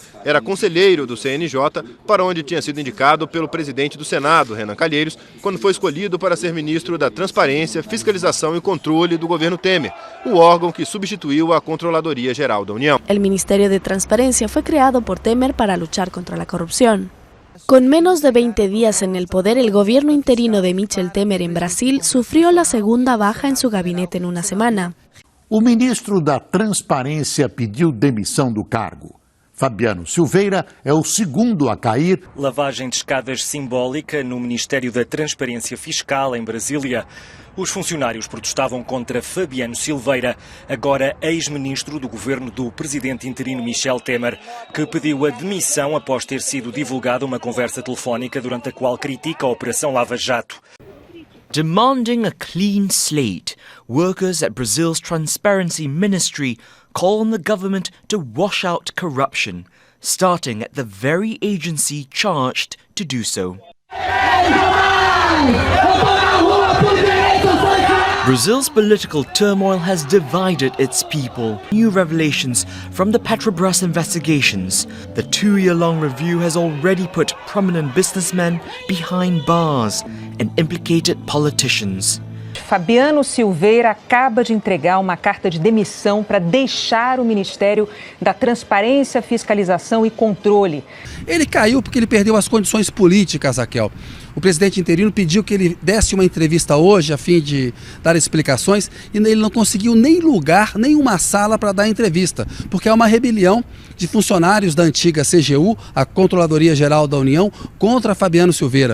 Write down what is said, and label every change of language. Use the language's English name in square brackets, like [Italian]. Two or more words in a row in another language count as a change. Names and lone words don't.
[Portuguese] Era conselheiro do CNJ, para onde tinha sido indicado pelo presidente do Senado, Renan Calheiros, quando foi escolhido para ser ministro da Transparência, Fiscalização e Controle do governo Temer, o órgão que substituiu a Controladoria Geral da União. O Ministério de Transparencia foi criado por Temer para luchar contra a corrupção. [Spanish] Con menos de 20 días en el poder, el gobierno interino de Michel Temer en Brasil sufrió la segunda baja en su gabinete en una semana. [Portuguese] O ministro da Transparência pediu demissão do cargo. Fabiano Silveira é o segundo a cair. Lavagem de escadas simbólica no Ministério da Transparência Fiscal em Brasília. Os funcionários protestavam contra Fabiano Silveira, agora ex-ministro do governo do presidente interino Michel Temer, que pediu a demissão após ter sido divulgada uma conversa telefónica durante a qual critica a Operação Lava Jato. [English] Demanding a clean slate, workers at Brazil's Transparency Ministry call on the government to wash out corruption, starting at the very agency charged to do so. Brazil's political turmoil has divided its people. New revelations from the Petrobras investigations. The 2-year-long review has already put prominent businessmen behind bars and implicated politicians. [Portuguese] Fabiano Silveira acaba de entregar uma carta de demissão para deixar o Ministério da Transparência, Fiscalização e Controle. Ele caiu porque ele perdeu as condições políticas, Raquel. O presidente interino pediu que ele desse uma entrevista hoje a fim de dar explicações e ele não conseguiu nem lugar, nem uma sala para dar entrevista, porque é uma rebelião de funcionários da antiga CGU, a Controladoria Geral da União, contra Fabiano Silveira.